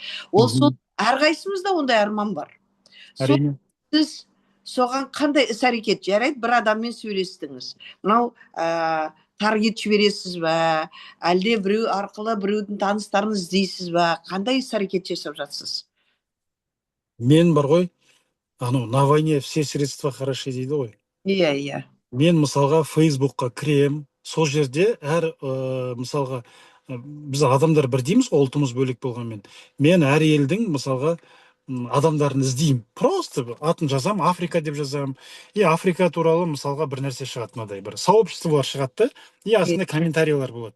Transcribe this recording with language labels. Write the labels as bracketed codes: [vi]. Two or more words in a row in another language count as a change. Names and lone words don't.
[kk] Ол сол әрқайсымызда ондай арман бар. Сіз соған қандай іс әрекет жарайды? Bir адаммен сөйлестіңіз, мынау таргет жібересіз ба, әлде біреу арқылы біреудің таныстарын іздейсіз ба, қандай іс әрекет жасап жатсыз? Мен бар ғой, анау [ru] на войне все средства хороши [kk] дейді ғой. Иә. Мен мысалға Фейсбукқа кірем, сол жерде мысалға біз адамдар бір дейміз, ұлтымыз бөлек болғанмен. Мен әр елдің мысалға адамдарын іздеймін. Просто атын жазам, Африка деп жазам. И Африка туралы мысалға бір нәрсе шығады, мынадай бір сообществолар шығады, и астында комментарийлер болады.